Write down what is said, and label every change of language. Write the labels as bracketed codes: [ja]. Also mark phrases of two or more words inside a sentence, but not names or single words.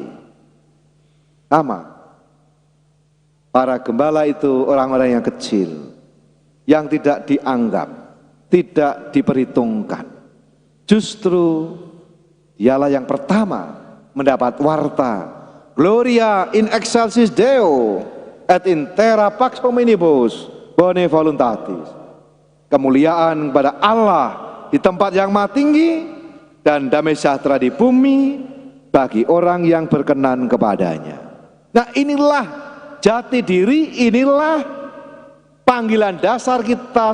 [id] Sama, para gembala itu orang-orang yang kecil, yang tidak dianggap, tidak diperhitungkan. Justru dialah yang pertama mendapat warta, [la] Gloria in excelsis Deo et in terra pax hominibus bone voluntatis. [id] Kemuliaan kepada Allah di tempat yang maha tinggi dan damai sejahtera di bumi bagi orang yang berkenan kepadanya. Nah, inilah jati diri, inilah panggilan dasar kita